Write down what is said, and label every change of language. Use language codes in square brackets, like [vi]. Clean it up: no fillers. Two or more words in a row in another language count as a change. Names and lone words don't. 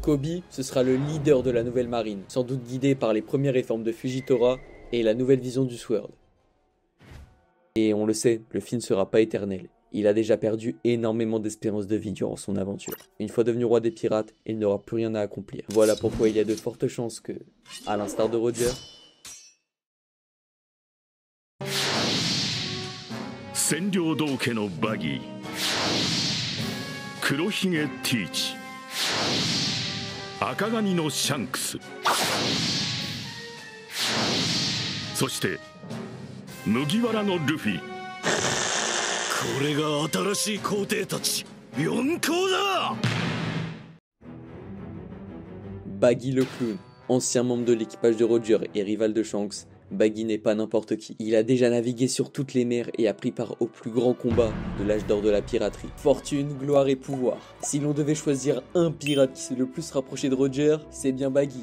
[fr] Koby, ce sera le leader de la nouvelle marine, sans doute guidé par les premières réformes de Fujitora et la nouvelle vision du Sword. Et on le sait, Luffy ne sera pas éternel. Il a déjà perdu énormément d'espérance de vie durant son aventure. Une fois devenu roi des pirates, il n'aura plus rien à accomplir. Voilà pourquoi il y a de fortes chances que, à l'instar de Roger, [ja] 千両道家のバギー、黒ひげティーチ、赤髪のシャンクス、そして麦わらのルフィ。これが新しい皇帝たち、四皇だ。 [fr] Baggy le clown, ancien membre de l'équipage de Roger et rival de Shanks, Baggy n'est pas n'importe qui. Il a déjà navigué sur toutes les mers et a pris part au plus grand combat de l'âge d'or de la piraterie. Fortune, gloire et pouvoir. Si l'on devait choisir un pirate qui s'est le plus rapproché de Roger, c'est bien Baggy.